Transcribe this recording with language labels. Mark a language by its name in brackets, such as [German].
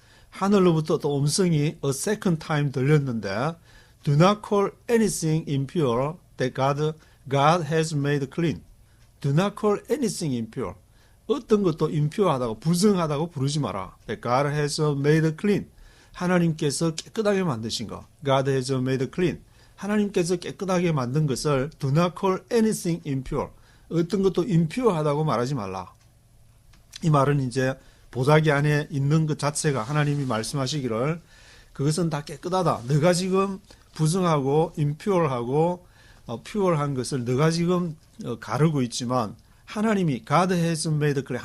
[Korean] 하늘로부터 또 음성이 [English] a second time [Korean] 들렸는데, [English] do not call anything impure that God has made clean. Do not call anything impure. [Korean] 어떤 것도 impure하다고, 부정하다고 부르지 마라. [English] That God has made clean. [Korean] 하나님께서 깨끗하게 만드신 것. [English] God has made clean. [Korean] 하나님께서 깨끗하게 만든 것을 [English] do not call anything impure. [Korean] 어떤 것도 impure하다고 말하지 말라. 이 말은 이제 보자기 안에 있는 것 자체가 하나님이 말씀하시기를 그것은 다 깨끗하다. 너가 지금 부정하고 impure하고 pure한 것을 너가 지금 가르고 있지만 하나님이 [English] God has made clean.